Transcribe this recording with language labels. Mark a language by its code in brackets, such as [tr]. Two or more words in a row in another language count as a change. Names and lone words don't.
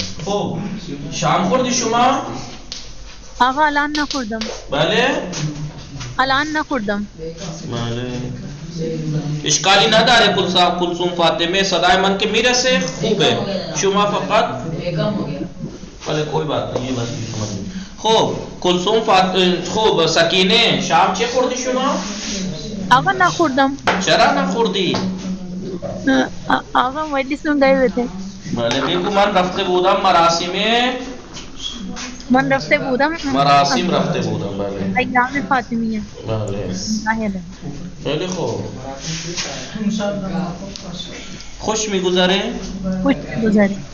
[fa] خب شام خوردی شما؟ آقا الان نخوردم. بله. الان نخوردم. بله. اشکالی نداره کلثوم فاطمه، صدای من که میرسه خوبه. شما فقط بله [ur] کوئی بات نہیں، یہ بات سمجھ لیں. [fa] خب کلثوم خوب سکینه شام چه خوردی شما؟ آقا نخوردم. چرا نخوردی؟ [ur] آقا مجلس میں گئے ہوئے تھے. [fa] بله بگو من رفته بودم مراسم مراسم رفته بودم. بله ایام فاطمیه. بله خیلی خوب. خوش میگذره؟ خوش میگذره.